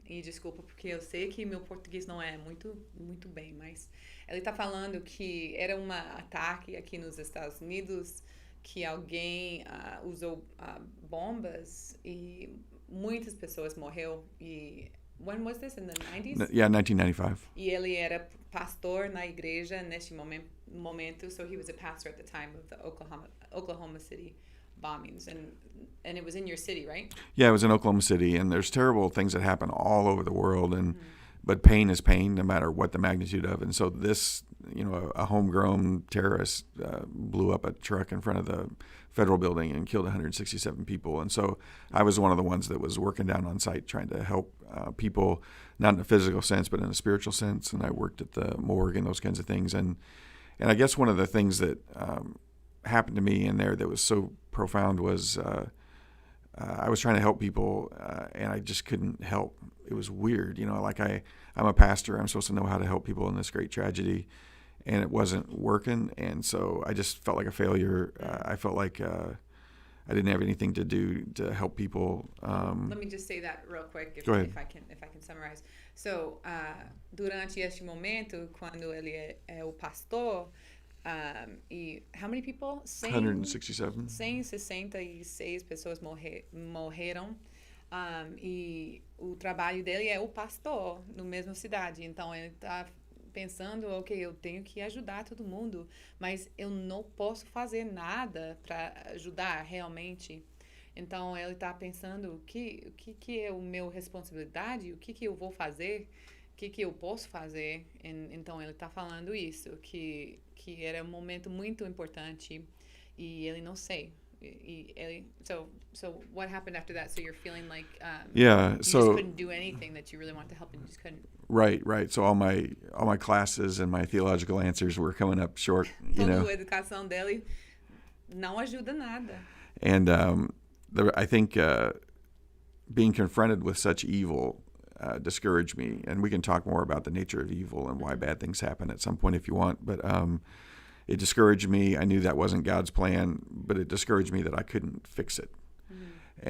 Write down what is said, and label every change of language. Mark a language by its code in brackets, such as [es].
[pt] E desculpa, porque eu sei que meu português não é muito bem, mas ele está falando que era um ataque aqui nos Estados Unidos, que alguém usou bombas e muitas pessoas morreram. [en] E when was this? In the 90s? Yeah, 1995. [pt] E ele era pastor na igreja neste momento, [en] so he was a pastor at the time of the Oklahoma City bombings, and it was in your city, right? Yeah, it was in Oklahoma City, and there's terrible things that happen all over the world, and but pain is pain, no matter what the magnitude of. And so this, a homegrown terrorist blew up a truck in front of the federal building and killed 167 people. And so I was one of the ones that was working down on site trying to help people, not in a physical sense, but in a spiritual sense. And I worked at the morgue and those kinds of things. And I guess one of the things that happened to me in there that was so profound was I was trying to help people, and I just couldn't help. It was weird, like I'm a pastor. I'm supposed to know how to help people in this great tragedy, and it wasn't working. And so I just felt like a failure. I felt like I didn't have anything to do to help people. Let me just say that real quick, Go ahead. if I can summarize. [pt] So, durante este momento, quando ele é o pastor, e [en] how many people? 167. [pt] 166 pessoas morreram. E o trabalho dele é o pastor no mesmo cidade. Então ele está pensando, ok, eu tenho que ajudar todo mundo, mas eu não posso fazer nada para ajudar realmente. Então ele está pensando o que é a minha responsabilidade, o que eu vou fazer, o que eu posso fazer. Então ele está falando isso, que era um momento muito importante e ele não sei. [en] So what happened after that? So you're feeling like you just couldn't do anything that you really wanted to help and you just couldn't. Right. So all my classes and my theological answers were coming up short. [pt] Toda a educação dele não ajuda nada. [en] And I think being confronted with such evil discouraged me. And we can talk more about the nature of evil and why bad things happen at some point if you want. But it discouraged me. I knew that wasn't God's plan, but it discouraged me that I couldn't fix it. Mm-hmm.